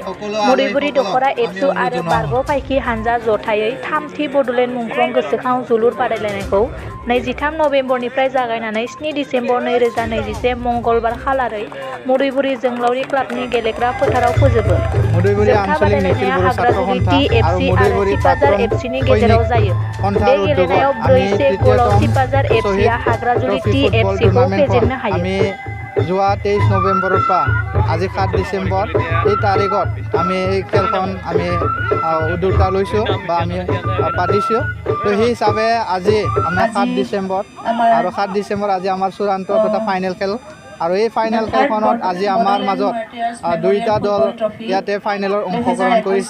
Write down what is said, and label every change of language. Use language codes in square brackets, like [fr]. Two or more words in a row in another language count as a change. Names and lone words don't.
[brx] मुरिबुरि दख'रा एबसु आरो बारग' फाइखि हानजा जथायै थामथि बड'लेण्ड मुंख्लं गोसोखां जोलुर बादायलायनायखौ 23 नबेम्बरनिफ्राय जागायनानै 7 डिसेम्बर 2024 मंगलबार खालारै मुरिबुरि जोंलावरि क्लाबनि गेलेग्रा फोथाराव फोजोबो। जोबथा बादायलायनाया हाग्राजुलि TFC आरो सिपाजार FCनि गेजेराव जायो। बे गेलेनायाव 4-1 गलाव सिपाजार FCआ हाग्राजुलि TFCखौ फेजेननो हायो। [as] আমি যোৱা 23 নৱেম্বৰৰ পৰা আজি 7 ডিচেম্বৰ এই তাৰিখত আমি এই খেলখন আমি উদ্যোগতা লৈছোঁ বা আমি পাতিছোঁ। তো সেই হিচাপে আজি আমাৰ 7 ডিচেম্বৰ আৰু 7 ডিচেম্বৰ আজি আমাৰ চূড়ান্ত তথা ফাইনেল খেল আৰু এই ফাইনেল খেলখনত আজি আমাৰ মাজত দুইটা দল ইয়াতে ফাইনেলৰ অংশগ্ৰহণ কৰিছে।